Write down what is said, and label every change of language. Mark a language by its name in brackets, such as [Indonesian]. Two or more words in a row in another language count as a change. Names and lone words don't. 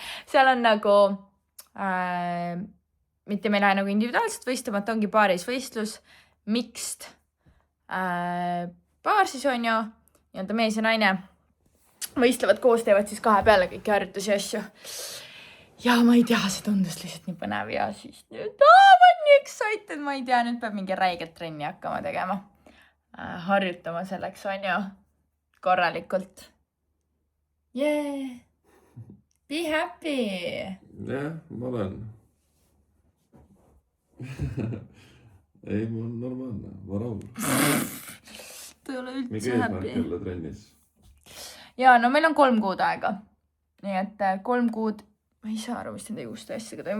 [Estonian] Seal on nagu, mitte me ei lähe nagu individuaalselt võistlema, et ongi paaris võistlus, mixed paar siis on ju, nii-öelda mees ja naine võistlevad koos, teevad siis kahe peale kõiki harjutusi ja asju. Ja ma ei tea, see tundus lihtsalt nii põnev ja siis nüüd, ma olen nii excited, ma ei tea, nüüd peab mingi räiget trenni hakkama tegema. Harjutama selleks on ju korralikult. [English] Yeah! Be happy! [Estonian] Jah, ma olen. Ei, ma olen normaalne, ma rahul. Ta ei ole üldse Mingi eesmärk happy. jälle trennis. Ja, no meil on 3 kuud aega. Nii et 3 kuud, ma ei saa aru, mis nende juuste asjaga toimub.